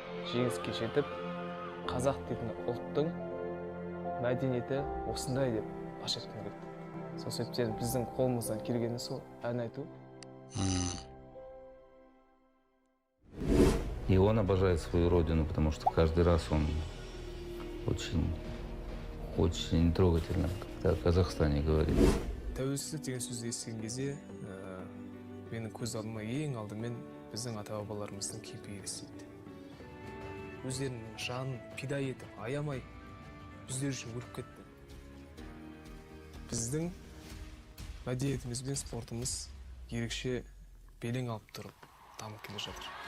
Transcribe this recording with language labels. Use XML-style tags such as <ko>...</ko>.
<kk>Жеңіске жетіп, қазақ дейтін ұлттың мәдениеті осындай деп паш еткім келді. Сол себептен біздің қолымыздан келгені сол ән айту.</kk> <ru>И он обожает свою родину, потому что каждый раз он очень трогательно о Казахстане говорит.</ru> <kk>Тәуелсіздік деген сөзді естіген кезде, менің көз алдыма ең алдымен біздің ата-бабаларымыздың кейпі елестейді. Өздерінің жанын пида етіп, аямай біздер үшін өліп кетті. Біздің мәдениетіміз бен спортымыз ерекше белең алып тұрып, дамып келе жатыр.</kk>